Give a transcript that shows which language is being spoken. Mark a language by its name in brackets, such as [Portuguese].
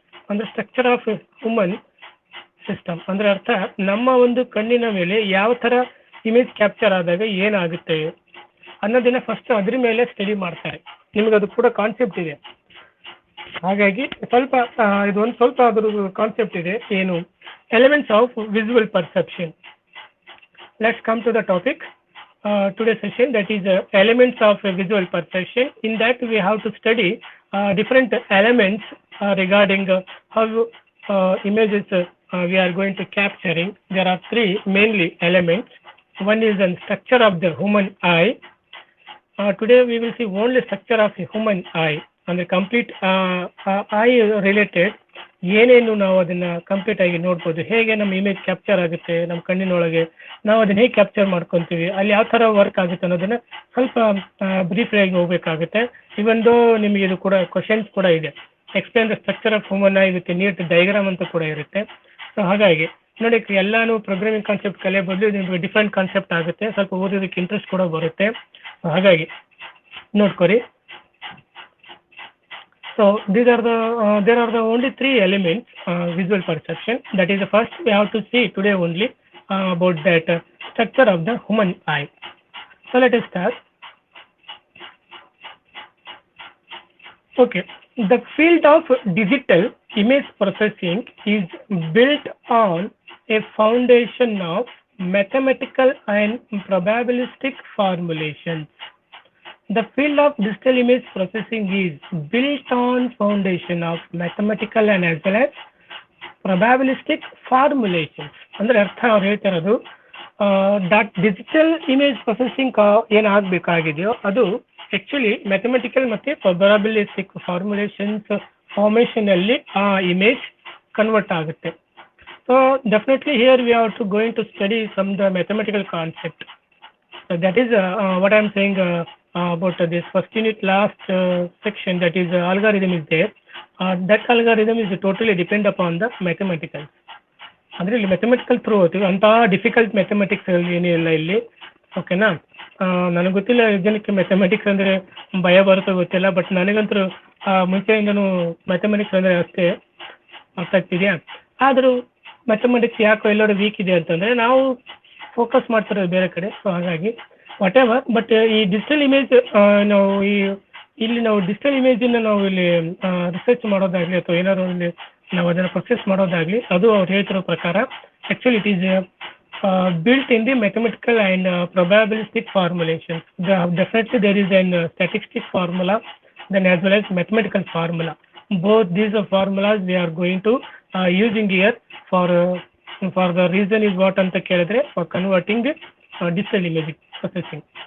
[Kannada] ಅಂದರೆ [English] structure of human system [Kannada] ಅಂದರೆ ಅರ್ಥ ನಮ್ಮ ಒಂದು ಕಣ್ಣಿನ ಮೇಲೆ ಯಾವ ಥರ ಇಮೇಜ್ ಕ್ಯಾಪ್ಚರ್ ಆದಾಗ ಏನಾಗುತ್ತೆ ಅನ್ನೋದನ್ನ ಫಸ್ಟ್ ಅದ್ರ ಮೇಲೆ ಸ್ಟಡಿ ಮಾಡ್ತಾರೆ. ನಿಮಗೆ ಅದು ಕೂಡ ಕಾನ್ಸೆಪ್ಟ್ ಇದೆ, ಹಾಗಾಗಿ ಸ್ವಲ್ಪ ಅದ್ರ ಕಾನ್ಸೆಪ್ಟ್ ಇದೆ. [English] ಏನು? Elements of visual perception. Let's come to the topic today session, that is elements of visual perception. In that we have to study different elements regarding how images we are going to capturing. There are three mainly elements. One is the structure of the human eye. Today we will see only structure of the human eye and the complete eye related [Kannada] ಏನೇನು ನಾವು ಅದನ್ನ complete ಆಗಿ ನೋಡ್ಬೋದು. ಹೇಗೆ ನಮ್ಮ image capture ಆಗುತ್ತೆ ನಮ್ಮ ಕಣ್ಣಿನೊಳಗೆ, ನಾವು ಅದನ್ನ ಹೇಗೆ ಕ್ಯಾಪ್ಚರ್ ಮಾಡ್ಕೊತೀವಿ, ಅಲ್ಲಿ ಯಾವ ಥರ ವರ್ಕ್ ಆಗುತ್ತೆ ಅನ್ನೋದನ್ನ ಸ್ವಲ್ಪ ಬ್ರೀಫ್ ಆಗಿ ಹೋಗ್ಬೇಕಾಗುತ್ತೆ. ಇವೊಂದು ನಿಮಗೆ ಇದು ಕೂಡ ಕ್ವಶನ್ಸ್ ಕೂಡ ಇದೆ, [English] explain the structure of human eye with neat diagram [Kannada] ಅಂತ ಕೂಡ ಇರುತ್ತೆ. ಸೊ ಹಾಗಾಗಿ ನೋಡಿ, ಎಲ್ಲಾನು ಪ್ರೋಗ್ರಾಮಿಂಗ್ ಕಾನ್ಸೆಪ್ಟ್ ಕಲಿಯೋ ಬದಲು ನಿಮಗೆ ಡಿಫ್ರೆಂಟ್ ಕಾನ್ಸೆಪ್ಟ್ ಆಗುತ್ತೆ, ಸ್ವಲ್ಪ ಓದೋದಕ್ಕೆ ಇಂಟ್ರೆಸ್ಟ್ ಕೂಡ ಬರುತ್ತೆ. ಹಾಗಾಗಿ ನೋಡ್ಕೊರಿ. [English] So there are the only three elements visual perception. That is the first we have to see today only about that structure of the human eye. So let us start. Okay, the field of digital image processing is built on a foundation of mathematical and probabilistic formulations. The field of digital image processing is built on foundation of mathematical and as well as probabilistic formulations. [Kannada] ಅಂದರೆ ಅರ್ಥ ಅವ್ರು ಹೇಳ್ತಿರೋದು, that digital image processing ಏನಾಗಬೇಕಾಗಿದೆಯೋ ಅದು actually mathematical ಮತ್ತು probabilistic formation ಅಲ್ಲಿ ಆ image convert ಆಗುತ್ತೆ. So [English] Definitely here we have to going to study from the mathematical concept. So that is what I am saying about this first unit last section, that is algorithm is there. That algorithm is totally depend upon the mathematical. [Kannada] ಅಂದರೆ ಇಲ್ಲಿ mathematical through ಹೋಗ್ತೀವಿ, ಅಂಥ difficult mathematics ಏನಿಲ್ಲ ಇಲ್ಲಿ. ಓಕೆನಾ? ನನಗೆ ಗೊತ್ತಿಲ್ಲ ಜನಕ್ಕೆ ಮ್ಯಾಥಮೆಟಿಕ್ಸ್ ಅಂದರೆ ಭಯ ಬರುತ್ತೋ ಗೊತ್ತಿಲ್ಲ, ಬಟ್ ನನಗಂತೂ ಮುಂಚೆಯಿಂದನೂ ಮ್ಯಾಥಮೆಟಿಕ್ಸ್ ಅಂದರೆ ಅಷ್ಟೇ ಅರ್ಥ ಆಗ್ತಿದೆಯಾ. ಆದರೂ ಮ್ಯಾಥಮೆಟಿಕ್ಸ್ ಯಾಕೋ ಎಲ್ಲರೂ ವೀಕ್ ಇದೆ ಅಂತಂದರೆ ನಾವು ಫೋಕಸ್ ಮಾಡ್ತಿರೋದು ಬೇರೆ ಕಡೆ. ಸೊ ಹಾಗಾಗಿ ವಾಟ್ ಎವರ್, ಬಟ್ ಈ ಡಿಜಿಟಲ್ ಇಮೇಜ್ ನಾವು ಇಲ್ಲಿ ನಾವು ಡಿಜಿಟಲ್ ಇಮೇಜನ್ನು ನಾವು ಇಲ್ಲಿ ರಿಸರ್ಚ್ ಮಾಡೋದಾಗಲಿ ಅಥವಾ ಏನಾದ್ರು ಇಲ್ಲಿ ನಾವು ಅದನ್ನು ಪ್ರೊಸೆಸ್ ಮಾಡೋದಾಗಲಿ, ಅದು ಅವ್ರು ಹೇಳ್ತಿರೋ ಪ್ರಕಾರ [English] Actually it is built in the mathematical and probabilistic formulations. Definitely there is an statistic formula, then as well as mathematical formula. Both these formulas we are going to using here for the reason is what [Kannada] anta kelidre, [English] for converting digital image processing.